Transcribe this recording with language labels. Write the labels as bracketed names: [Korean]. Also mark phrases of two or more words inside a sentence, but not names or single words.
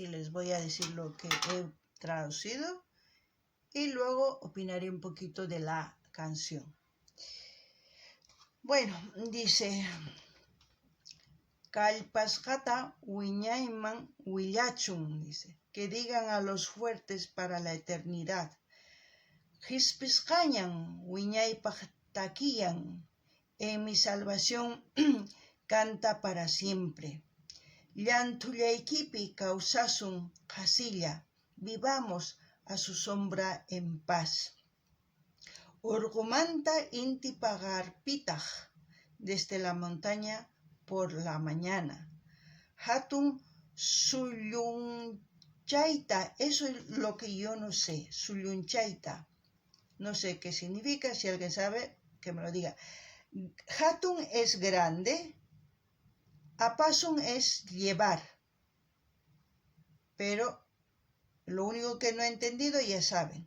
[Spanish] les voy a decir lo que he traducido y luego opinaré un poquito de la canción. Bueno, dice: [Quechua] Kallpasqata wiñayman willachun, [Spanish] dice, que digan a los fuertes para la eternidad. [Quechua] Qispisqañan wiñaypaq takiyan, [Spanish] en mi salvación canta para siempre. [Quechua] Llantullaykipi kawsasun qasilla, [Spanish] vivamos a su sombra en paz. [Quechua] Urqumanta inti pagarpitaq, [Spanish] desde la montaña por la mañana. [Quechua] Hatun sullunchayta, [Spanish] eso es lo que yo no sé, sullunchayta. No sé qué significa, si alguien sabe, que me lo diga. Hatun es grande, apasun es llevar, pero lo único que no he entendido ya saben.